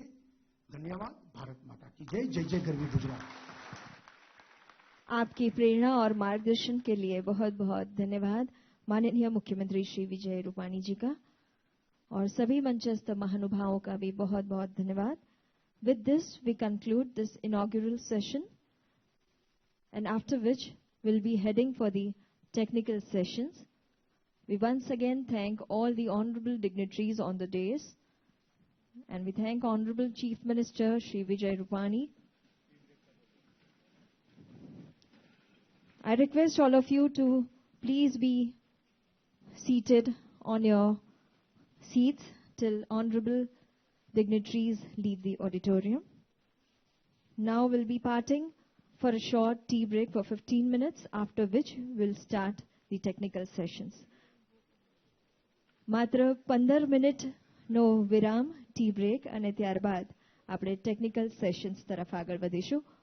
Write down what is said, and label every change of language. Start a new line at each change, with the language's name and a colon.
Hindi: धन्यवाद। भारत माता की जय। जय जय गरवी गुजरात। आपकी प्रेरणा और मार्गदर्शन के लिए बहुत बहुत धन्यवाद माननीय मुख्यमंत्री श्री विजय रूपाणी जी का, और सभी मंचस्थ महानुभावों का भी बहुत बहुत धन्यवाद।
English: With this, we conclude this inaugural session, and after which we'll be heading for the technical sessions. We once again thank all the honorable dignitaries on the dais, and we thank Honorable Chief Minister Shri Vijay Rupani. I request all of you to please be seated on your seats till honorable dignitaries leave the auditorium. Now we'll be parting for a short tea break for 15 minutes, after which we'll start the technical sessions.
Gujarati: માત્ર 15 મિનિટનો વિરામ tea break, અને ત્યારબાદ આપણે technical sessions તરફ આગળ વધીશું.